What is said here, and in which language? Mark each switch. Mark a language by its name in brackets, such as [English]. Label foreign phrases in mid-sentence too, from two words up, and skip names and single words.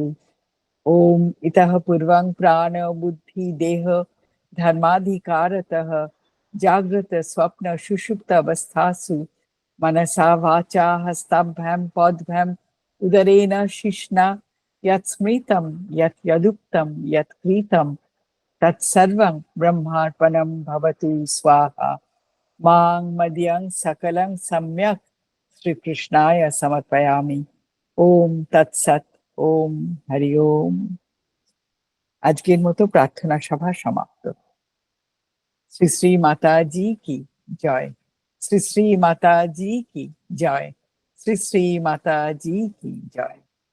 [Sanskrit] ओम इतः पूर्वं प्राण बुद्धि देह धर्माधिकारतः जागृत स्वप्न सुषुप्त अवस्थासु मनसा वाचा हस्ताभ्यां पद्भ्यां उदरेण शिश्ना यत् स्मृतं यत् यदुक्तं यत् कृतं तत्सर्वं ब्रह्मार्पणं भवतु स्वाहा। मां मदीयं सकलं सम्यक् श्रीकृष्णाय समर्पयामि। ओम तत्सत्। ओम हरि ओम। [Bangla] আজকের মতো প্রার্থনা সভা সমাপ্ত। শ্রী শ্রী মাতাজি কি জয়, শ্রী শ্রী মাতাজি কি জয়, শ্রী শ্রী মাতাজি কি জয়।